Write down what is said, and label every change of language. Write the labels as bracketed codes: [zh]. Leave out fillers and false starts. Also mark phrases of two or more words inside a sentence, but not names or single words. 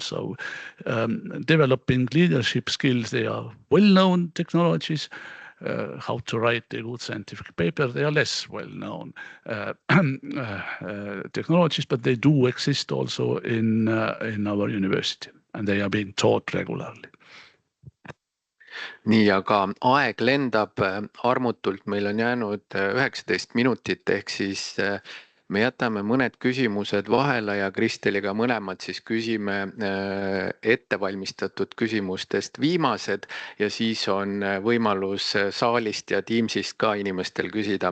[en] So developing leadership skills, they are well-known technologies. How to write a good scientific paper, they are less well-known technologies, but they do exist also in our university and they are being taught regularly. [et] Nii, aga aeg lendab armutult, meil on jäänud 19 minutit, ehk siis me jätame mõned küsimused vahele ja Kristeliga mõlemad siis küsime ettevalmistatud küsimustest viimased ja siis on võimalus saalist ja Teamsist ka inimestel küsida.